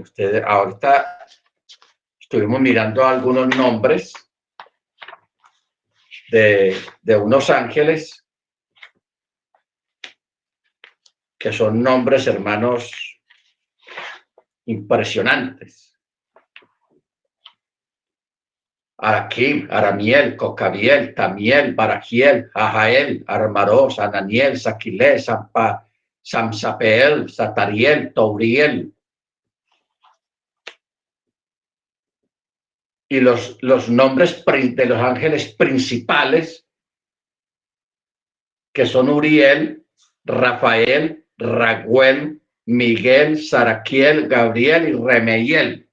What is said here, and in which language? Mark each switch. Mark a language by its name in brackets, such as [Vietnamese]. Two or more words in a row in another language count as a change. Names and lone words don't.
[Spanish] Ustedes ahorita estuvimos mirando algunos nombres de unos ángeles que son nombres, hermanos, impresionantes. Araquim, Aramiel, Cocabiel, Tamiel, Barajiel, Ajael, Armaros, Ananiel, Saquilé, Samsapeel, Satariel, Tauriel. Y los nombres de los ángeles principales, que son Uriel, Rafael, Raguel, Miguel, Saraquiel, Gabriel y Remeiel.